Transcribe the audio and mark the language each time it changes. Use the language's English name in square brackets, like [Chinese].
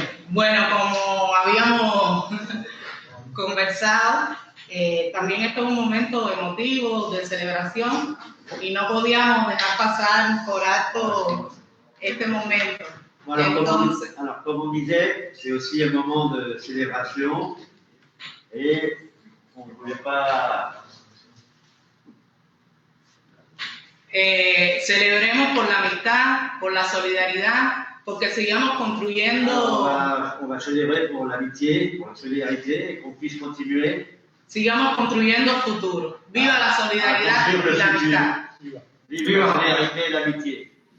[Spanish] Bueno, como habíamos conversado, también esto es un momento emotivo, de celebración, y no podíamos dejar pasar por alto este momento. [French] Voilà, comme on disait, c'est aussi un moment de célébration et on ne pouvait pas... [Spanish] Celebremos por la amistad, por la solidaridad, porque sigamos construyendo. [French] On va célébrer pour l'amitié, pour la solidarité, et qu'on puisse continuer. [Spanish] Sigamos construyendo el futuro. Viva la solidaridad y la amistad. Viva la solidaridad y la amitié.